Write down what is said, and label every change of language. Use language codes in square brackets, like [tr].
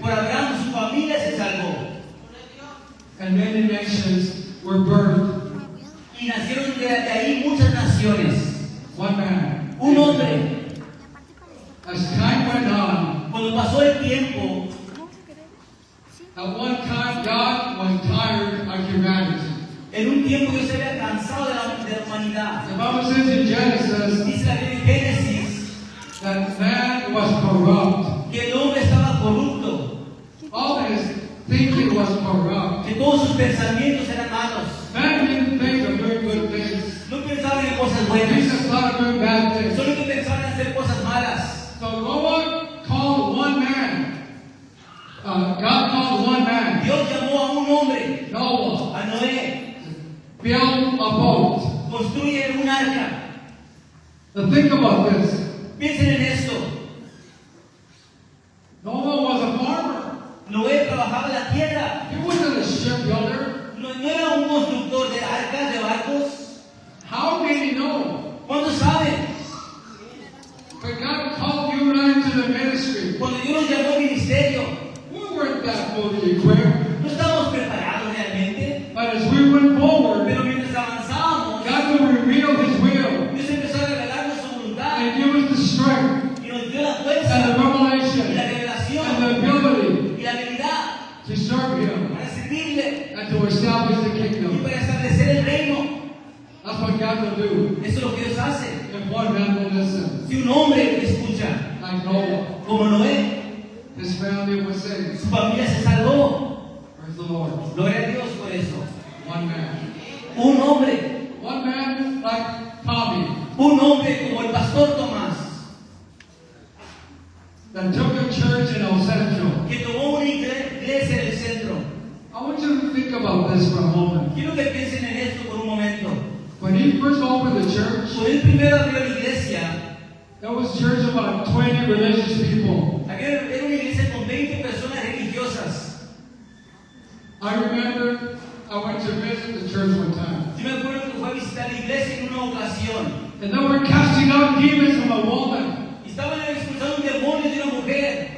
[es] por Abraham su familia se salvó. [en] And many nations were birthed. [es] Y nacieron de ahí muchas naciones. [en] One man. [es] Un hombre. [en] As time went on, [es] Cuando pasó el tiempo, [en] at one time God was tired of humanity. [es] en un tiempo Dios se había cansado de la humanidad. [en] The Bible says in Genesis [es] Dice la Biblia en Génesis [en] that man was corrupt. [es] que el hombre estaba corrupto, [en] All his thinking was corrupt. [es] que todos sus pensamientos eran malos. [en] Man didn't think of doing good things. [es] No pensaban en cosas [en] He [es] buenas, [en] just thought of doing bad things. [es] solo que pensaban en hacer cosas malas. [en] So God called one man. God called one man, [es] Dios llamó a un hombre, [en] Noah, [es] a Noé, [en] build a boat. [es] construye un arca. [en] Now think about this. [es] Piensen en esto. [en] Noah was a farmer. [es] Noé trabajaba la tierra. [en] He wasn't a shipbuilder. [es] No era un constructor de arcas, de barcos. [en] How did he know? [es] ¿Cuántos saben? [en] But God called you and I into the [es] Cuando Dios nos llamó al ministerio, [en] we weren't that fully equipped. [es] no estábamos preparados realmente. [en] But as we went forward, [es] Pero mientras avanzábamos, [en] God will reveal His will [es] Dios empezó a revelarnos su voluntad [en] and give us the strength [es] y nos dio la [en] and [es] fuerza [en] the [es] y la [en] revelation and the [es] revelación [en] ability [es] y la habilidad [en] to serve Him [es] para servirle [en] and to establish the [es] y [en] kingdom. [es] para establecer el reino. [en] That's what God will do [es] Eso es lo que Dios hace. [en] if one man will listen. [es] Si un hombre escucha, [en] Like Noah, [es] como Noé, [en] his family was saved. [es] su familia se salvó. [en] Praise the Lord. [es] Gloria a Dios por eso. [en] One man. [es] Un hombre [en] Like Tommy, [es] Un hombre como el pastor Tomás, [en] that took a church in El Centro. [es] que tomó una iglesia en el centro. [en] I want you to think about this for a moment. [es] Quiero que piensen en esto por un momento. [en] When he first opened the church, [es] Cuando él primero abrió la iglesia, [en] there was a church of about 20 religious people. [es] era una iglesia con 20 personas religiosas. [en] I remember I went to visit the church one time. [es] Yo me acuerdo que fue a visitar la iglesia en una ocasión. [en] And they were casting out demons from a woman. [es] Y estaban expulsando un demonio de una mujer.